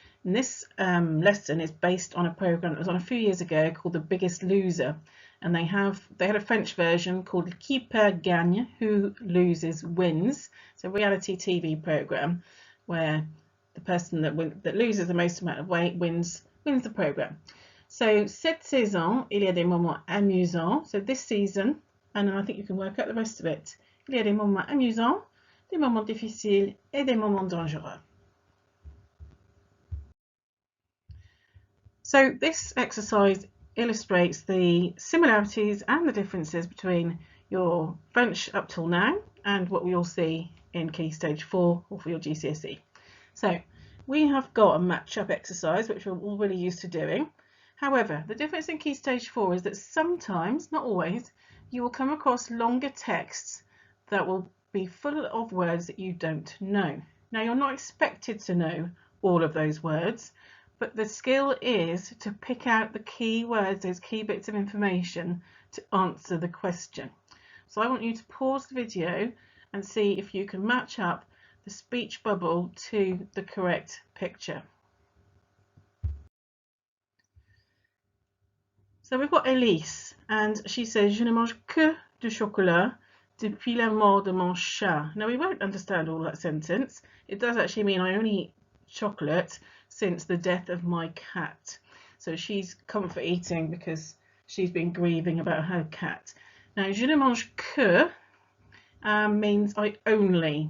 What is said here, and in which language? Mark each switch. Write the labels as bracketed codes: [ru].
[en] And this lesson is based on a program that was on a few years ago called The Biggest Loser, and they had a French version called Qui perd gagne, who loses wins. It's a reality TV program where the person that loses the most amount of weight wins the program. [fr] So cette saison, il y a des moments amusants. [en] So this season, and then I think you can work out the rest of it. [fr] Il y a des moments amusants, des moments difficiles et des moments dangereux. [en] So this exercise illustrates the similarities and the differences between your French up till now and what we all see in Key Stage 4 or for your GCSE. So we have got a match-up exercise which we're all really used to doing. However, the difference in Key Stage 4 is that sometimes, not always, you will come across longer texts that will be full of words that you don't know. Now, you're not expected to know all of those words, but the skill is to pick out the key words, those key bits of information to answer the question. So I want you to pause the video and see if you can match up the speech bubble to the correct picture. So we've got Elise, and she says, [fr] Je ne mange que du chocolat depuis la mort de mon chat. [en] Now we won't understand all that sentence. It does actually mean I only eat chocolate since the death of my cat. So she's comfort eating because she's been grieving about her cat. Now, [fr] je ne mange que [en] means I only.